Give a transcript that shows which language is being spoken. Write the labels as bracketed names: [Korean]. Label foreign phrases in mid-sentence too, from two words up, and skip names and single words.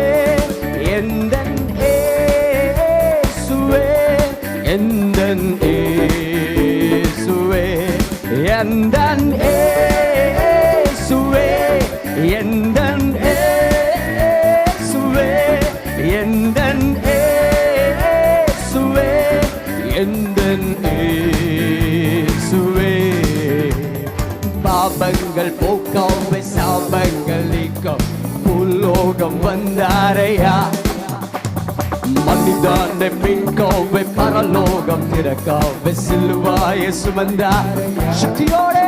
[Malayalam] എന്തൻ യേശുവേ, എന്തൻ യേശുവേ, എന്തൻ യേശുവേ, എന്തൻ യേശുവേ, എന്തൻ യേശുവേ, എന്തൻ യേശുവേ. [Tamil] பாபங்கள் போக்காவே சாபங்கள் நீக்கும் பூலோகம் வந்தாரையா, மனிதனை மீட்கவே பரலோகம் திறக்கவே சிலுவாயை சுமந்தார் சக்தியோடே.